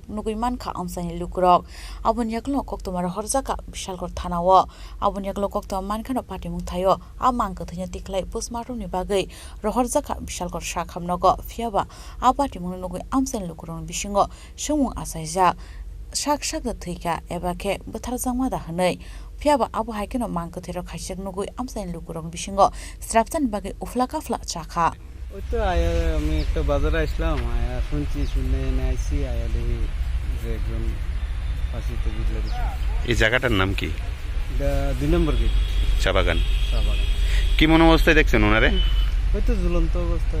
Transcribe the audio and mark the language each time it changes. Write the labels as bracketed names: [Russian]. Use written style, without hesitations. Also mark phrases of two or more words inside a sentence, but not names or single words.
[Kok Borok] नुगै मानखा आमसानि लुकुरक आबुनियाकलो कक्तमार हरजाका बिशालगढ़ थानाव आबुनियाकलो कक्तमा मानखानो पाटिमुं थायो आ मांकथैनो तिखलाय पोस्टमार्टमनि बागै रहरजाका बिशालगढ़ साखामनग फियाबा आ पाटिमुं नुगै आमसानि लुकुरक बिसिङो सुमुं आसाइजाक साक साक थैका एबाखे बोथारजांमा दाहनै फियाबा आबो हाइकेनो मांकथैरो खाइजाक नुगै आमसानि लुकुरक बिसिङो स्रापजानि बागै उफला काफला चाखा [Bangla] ওই তো আয়া আমি একটা বাজারে আসলাম, আয়া শুনছি, শুনে এনে আইসি, আয়া দেখি যে একজন ফাঁসিতে ঝুলে দিচ্ছে। এই জায়গাটার নাম কি? 2 নম্বর গেট, চা বাগান। চা বাগান। কি মন অবস্থায় দেখছেন ওনারে? ওই তো ঝুলন্ত অবস্থায়।